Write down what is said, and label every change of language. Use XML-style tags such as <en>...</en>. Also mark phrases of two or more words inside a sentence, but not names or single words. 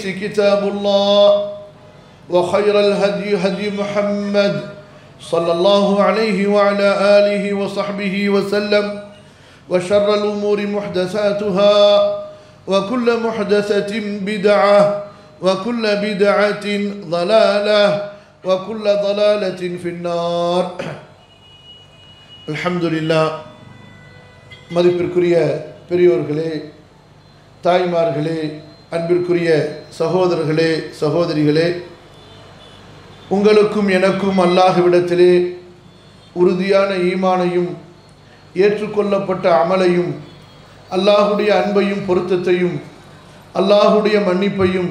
<ar>كتاب الله وخير الهدي هدي محمد صلى الله عليه وعلى آله وصحبه وسلم وشر الأمور محدثاتها وكل محدثة بدعة وكل بدعة ضلالة وكل ضلالة في النار الحمد لله</ar> <ta>மதிப்பிற்குரிய பெரியோர்களே தாய்மார்களே அன்பிற்குரிய சகோதரர்களே சகோதரிகளே உங்களுக்கும் எனக்கும் அல்லாஹ்விடத்திலே உறுதியான ஈமானையும் ஏற்றுக்கொள்ளப்பட்ட அமலையும் அல்லாஹுடைய அன்பையும் பொருத்தத்தையும் அல்லாஹுடைய மன்னிப்பையும்</ta>